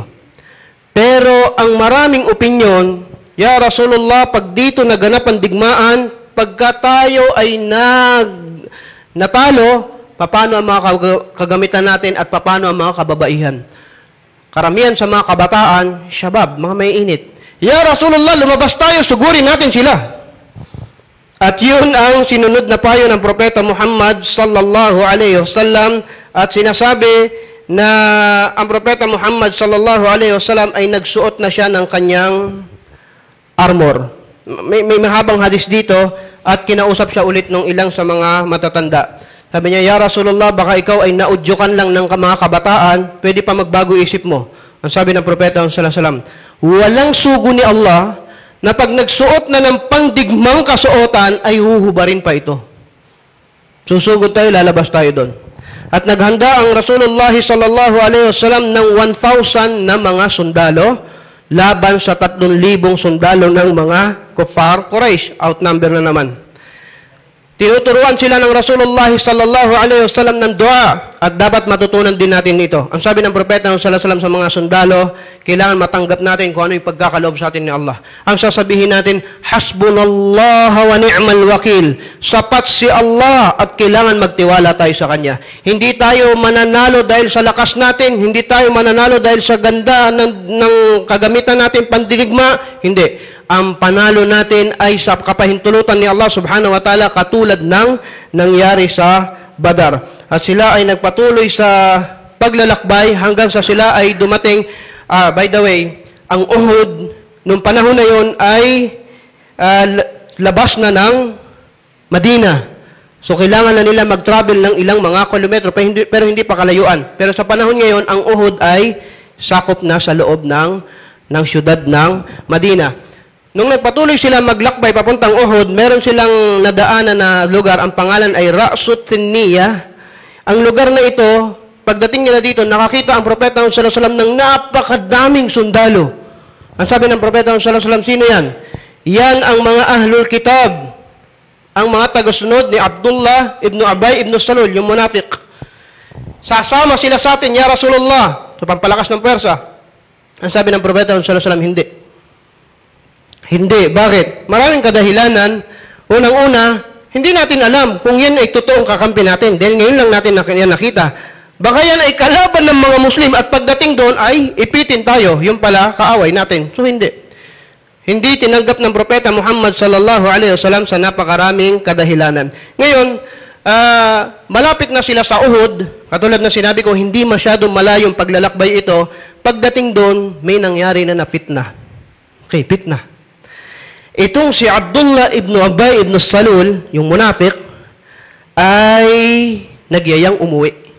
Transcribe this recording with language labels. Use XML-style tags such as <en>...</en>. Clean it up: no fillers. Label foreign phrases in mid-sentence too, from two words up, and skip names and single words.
<tl>Pero ang maraming opinion,</tl> <ar>Ya Rasulullah,</ar> <tl>pag dito naganap ang digmaan, pagka tayo ay natalo, paano ang mga kagamitan natin at paano ang mga kababaihan? Karamihan sa mga kabataan, syabab, mga may init.</tl> <ar>Ya Rasulullah,</ar> <tl>lumabas tayo, sugurin natin sila. At yun ang sinunod na payo ng Propeta Muhammad</tl> <ar>sallallahu alaihi wasallam</ar> <tl>at sinasabi na ang Propeta Muhammad</tl> <ar>sallallahu alaihi wasallam</ar> <tl>ay nagsuot na siya ng kanyang armor. May mahabang hadis dito at kinausap siya ulit ng ilang sa mga matatanda. Sabi niya,</tl> <ar>Ya Rasulullah,</ar> <tl>baka ikaw ay naudyukan lang ng mga kabataan, pwede pa magbago isip mo. Ang sabi ng Propeta</tl> <ar>sallallahu alaihi wasallam,</ar> <tl>walang sugo ni Allah na pag nagsuot na ng pangdigmang kasuotan ay huhubarin pa ito. Susugod tayo, lalabas tayo doon. At naghanda ang Rasulullah</tl> <ar>sallallahu alaihi wasallam</ar> <tl>ng 1,000 na mga sundalo laban sa 3,000 sundalo ng mga kuffar Quraysh. Outnumber na naman. Tinuturuan sila ng Rasulullah</tl> <ar>sallallahu alaihi wasallam</ar> <tl>ng dua at dapat matutunan din natin ito. Ang sabi ng Propeta</tl> <ar>sallallahu alaihi wasallam</ar> <tl>sa mga sundalo, kailangan matanggap natin kung ano yung pagkakaloob sa atin ni Allah. Ang sasabihin natin,</tl> <ar>hasbunallah wa ni'mal wakil.</ar> <tl>Sapat si Allah at kailangan magtiwala tayo sa Kanya. Hindi tayo mananalo dahil sa lakas natin, hindi tayo mananalo dahil sa ganda ng kagamitan natin pandirigma, hindi. Ang panalo natin ay sa kapahintulutan ni Allah</tl> <ar>subhanahu wa ta'ala</ar> <tl>katulad ng nangyari sa Badar. At sila ay nagpatuloy sa paglalakbay hanggang sa sila ay dumating.</tl> <en>By the way,</en> <tl>ang Uhud, nung panahon na yon ay labas na ng Madina. So kailangan na nila mag-travel ng ilang mga kilometro pero hindi pa kalayuan. Pero sa panahon ngayon, ang Uhud ay sakop na sa loob ng syudad ng Madina. Nung nagpatuloy sila maglakbay papuntang Uhud, meron silang nadaanan na lugar, ang pangalan ay Ra'sut Thinniya. Ang lugar na ito, pagdating nila dito, nakakita ang Propeta</tl> <ar>sallallahu alaihi wasallam</ar> <tl>ng napakadaming sundalo. Ang sabi ng Propeta</tl> <ar>sallallahu alaihi wasallam,</ar> <tl>sino yan? Yan ang mga</tl> <ar>Ahlul Kitab,</ar> <tl>ang mga tagasunod ni Abdullah ibn Ubay ibn Salul, yung munafiq. Sasama sila sa atin,</tl> <ar>Ya Rasulullah,</ar> <tl>sa pampalakas ng pwersa. Ang sabi ng Propeta</tl> <ar>sallallahu alaihi wasallam,</ar> <tl>hindi. Hindi. Bakit? Maraming kadahilanan. Unang-una, hindi natin alam kung yan ay totoong kakampi natin. Dahil ngayon lang natin yan nakita. Baka yan ay kalaban ng mga Muslim at pagdating doon ay ipitin tayo. Yung pala, kaaway natin. So, hindi. Hindi tinanggap ng Propeta Muhammad</tl> <ar>sallallahu alaihi wasallam</ar> <tl>sa napakaraming kadahilanan. Ngayon, malapit na sila sa Uhud. Katulad na sinabi ko, hindi masyadong malayong paglalakbay ito. Pagdating doon, may nangyari na fitna. Okay, fitna. Itong si Abdullah ibn Ubay ibn Salul, yung munafiq, ay nagyayang umuwi.</tl>